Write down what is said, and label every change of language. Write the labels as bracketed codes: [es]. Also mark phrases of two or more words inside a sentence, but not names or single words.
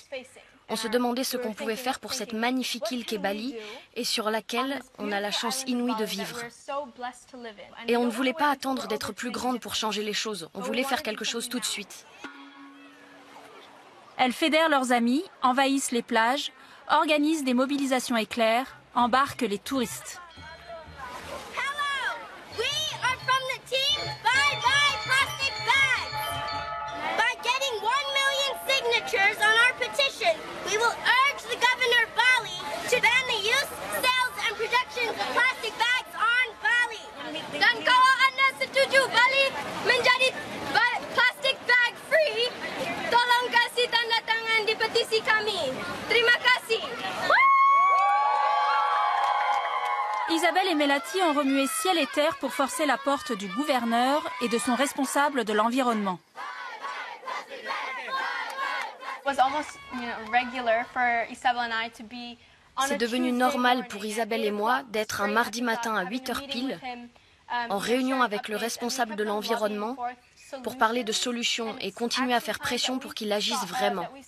[fr] On se demandait ce qu'on pouvait faire pour cette magnifique île qu'est Bali et sur laquelle on a la chance inouïe de vivre. Et on ne voulait pas attendre d'être plus grande pour changer les choses. On voulait faire quelque chose tout de suite. Elles fédèrent leurs amis, envahissent les plages, organisent des mobilisations éclairs, embarquent les touristes. [en] Hello! We are from the team Bye Bye Plastic Bags. By getting 1 million signatures on our petition, we will urge the governor of Bali to ban the use, sales, and production of plastic bags on Bali. [id] Dan kalau Anda setuju Bali menjadi [en] plastic bag free, [id] tolong kasih tanda tangan di petisi kami. Terima kasih. [fr] Isabelle et Melati ont remué ciel et terre pour forcer la porte du gouverneur et de son responsable de l'environnement. C'est devenu normal pour Isabelle et moi d'être un mardi matin à 8h pile, en réunion avec le responsable de l'environnement, pour parler de solutions et continuer à faire pression pour qu'il agisse vraiment.